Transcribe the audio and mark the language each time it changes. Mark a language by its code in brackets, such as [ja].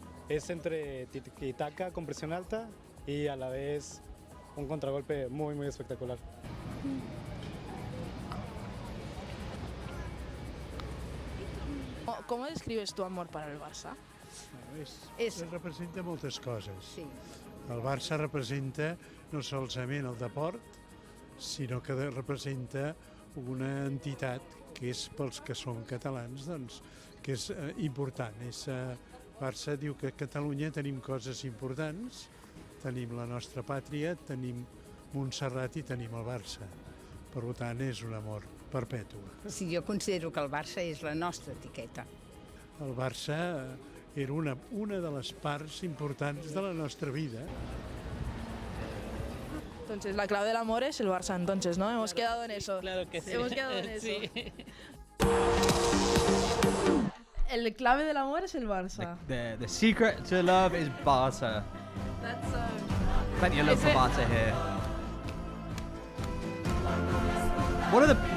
[es] Es entre tiki-taka con presión alta y a la vez un contragolpe muy, muy espectacular. ¿Cómo describes tu amor para el Barça? [ca] Representa moltes coses. Sí. El Barça representa no solament el deport, sinó que representa una entitat que és pels que són catalans, doncs, que és important. Barça diu que a Catalunya tenim coses importants, tenim la nostra pàtria, tenim Montserrat i tenim el Barça. Per tant, és un amor perpetu. Sí, jo considero que el Barça és la nostra etiqueta. El Barça era una de les parts importants de la nostra vida. [es] Entonces, la clave del amor es el Barça, entonces, ¿no? Hemos quedado en eso. Claro que sí. Hemos quedado en eso. Sí. El clave del amor es el Barça. [en] The secret to love is Barca. That's Plenty of love for Barca here. What are the...